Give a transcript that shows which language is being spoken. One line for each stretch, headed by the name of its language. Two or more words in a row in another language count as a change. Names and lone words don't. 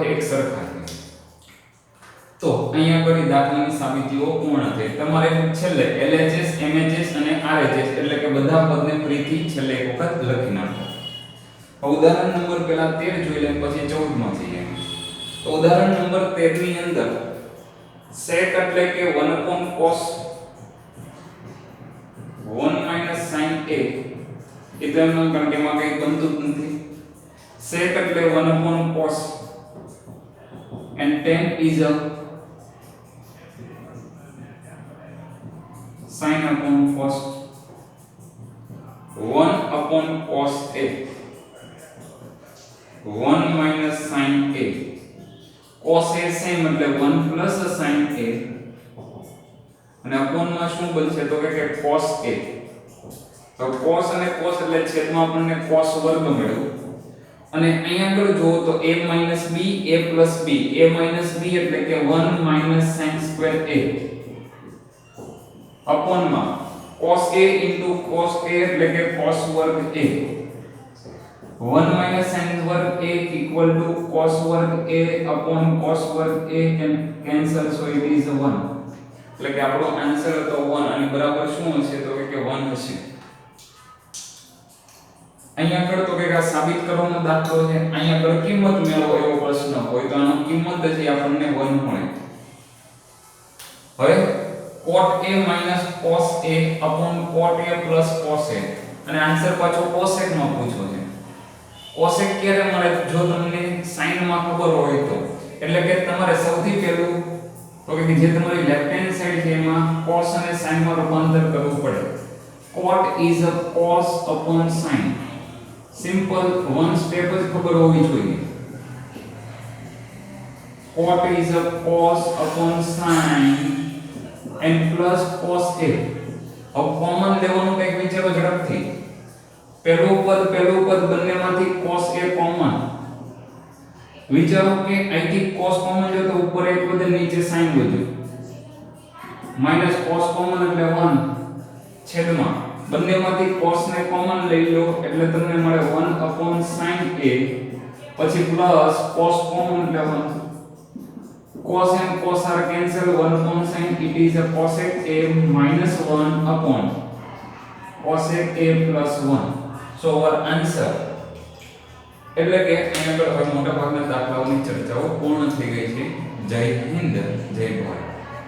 Gujarati: છે એક સરખા છે તો અહીંયા કરી દાખલાની સાબિતીઓ પૂર્ણ થઈ તમારે છેલ્લે LHS MHS અને RHS એટલે કે બધા પદને ફરીથી છેલ્લે એક વખત લખી નાખો ઉદાહરણ નંબર પહેલા 13 જોઈ લે પછી 14 માં જઈએ તો ઉદાહરણ નંબર 13 ની અંદર sec એટલે કે 1 cos 1 sin a એ તો એમનો કારણ કે એમાં કંઈ બનતું જ નથી sec એટલે 1 cos
English: and tan is a sin upon cos
Gujarati: 1 cos a 1 sin a cos a same એટલે 1
English: plus sin a
Gujarati: અને upon માં શું બનશે તો કે cos a તો cos અને cos એટલે છેદમાં આપણને cos વર્ગ મળ્યો અને અહીંયા આગળ જો તો
English: a b a plus b a minus b
Gujarati: એટલે કે
English: 1 sin square a
Gujarati: upon માં
English: cos a into cos a
Gujarati: એટલે કે cos વર્ગ a 1 sin વર્ગ a equal to cos વર્ગ a upon cos વર્ગ a
English: and cancel so it is 1
Gujarati: એટલે કે આપણો આન્સર હતો 1 અને બરાબર શું હશે તો કે 1 હશે અહીંયા આગળ તો કે આ સાબિત કરવાનો દાખલો છે અહીંયા આગળ કિંમત મેળવો એવો પ્રશ્ન હોય તો આનો કિંમત જ આપણને 1 મળે હવે
English: cot a minus cos a
Gujarati: upon cot a plus cos a અને આન્સર પાછો cosec નો પૂછો છે cosec ક્યારે મળે જો તમને sin માં ખબર હોય તો એટલે કે તમારે સૌથી પહેલું તો કે જે તમારી લેફ્ટ હેન્ડ સાઈડ છે એમાં cos અને sin માં રૂપાંતર કરવું પડે
English: cot is a cos upon sin simple one step
Gujarati: જ ખબર હોવી જોઈએ
English: cot is a cos upon sin and plus cos a
Gujarati: अब કોમન લેવાનું કંઈક વિચારો ઝડપથી પહેલું પદ બંનેમાંથી cos a કોમન વિચારો કે અહીંથી cos કોમન લો તો ઉપર એક વધે નીચે sin વધ્યું માઈનસ cos કોમન એટલે 1 છેદમાં બંનેમાંથી cos ને કોમન લઈ લો એટલે તમને મળે 1 sin a પછી પ્લસ cos કોમન એટલે
English: 1 cos and cos are cancel 1 sin it is a cosec a minus 1 upon cosec a plus 1 so our answer
Gujarati: એટલે કે અહીંયા આગળ હવે મોટા ભાગના દાખલાઓની ચર્ચાઓ પૂર્ણ થઈ ગઈ છે જય હિન્દ જય ભારત